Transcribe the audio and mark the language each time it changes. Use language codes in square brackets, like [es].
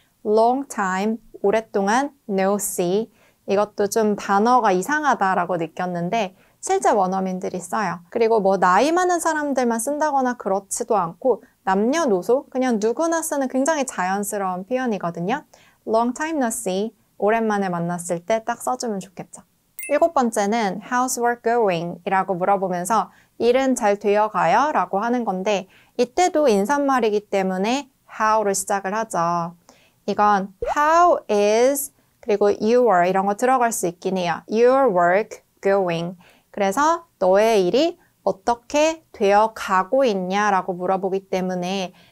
[en] long time, [ko] 오랫동안 [en] no see [ko] 이것도 좀 단어가 이상하다라고 느꼈는데 실제 원어민들이 써요. 그리고 뭐 나이 많은 사람들만 쓴다거나 그렇지도 않고 남녀노소 그냥 누구나 쓰는 굉장히 자연스러운 표현이거든요. [en] long time no see [ko] 오랜만에 만났을 때 딱 써주면 좋겠죠. 일곱 번째는 [en] How's work going? [ko] 이라고 물어보면서 일은 잘 되어가요? 라고 하는 건데 이때도 인사말이기 때문에 how로 시작을 하죠. 이건 [en] How is [ko] 그리고 your 이런 거 들어갈 수 있긴 해요. [en] Your work going. [ko] 그래서 너의 일이 어떻게 되어가고 있냐라고 물어보기 때문에